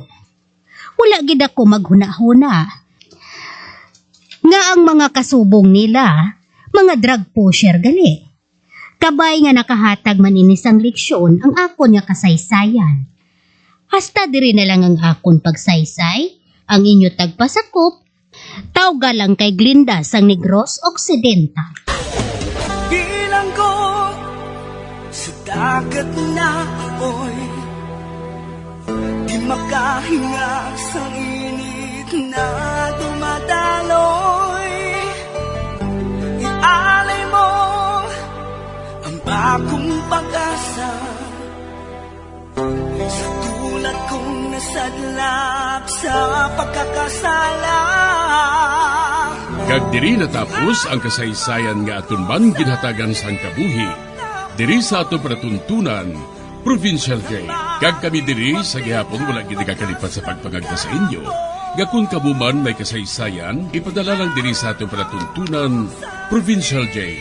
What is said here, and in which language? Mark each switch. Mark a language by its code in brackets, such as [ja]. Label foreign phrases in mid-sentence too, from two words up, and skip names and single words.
[hil] Wala gid ako maghuna-huna. Nga ang mga kasubong nila, mga [en] drug pusher [hil] gali. Kabay nga nakahatag man ini sang leksyon ang akon nga kasaysayan. Hasta diri na lang ang akon pagsaysay, ang inyo tagpasakop, tawga lang kay Glinda sang Negros Occidental. [tl] Bilang ko sa dagat na apoy, di makahinga sa init na dumadaloy. Ialay mo ang bagong pag-asa sa tulad kong nasadlap sa pagkakasala. [hil] Kag diri natapos ang kasaysayan nga aton man ginhatagan sang kabuhi. Diri sa ato panatuntunan, Provincial Jail. Kag kami diri sa gihapon wala gid kakalipat sa pagpangagda sa inyo. Gakun kabuman may kasaysayan, ipadala lang diri sa ato panatuntunan, Provincial Jail.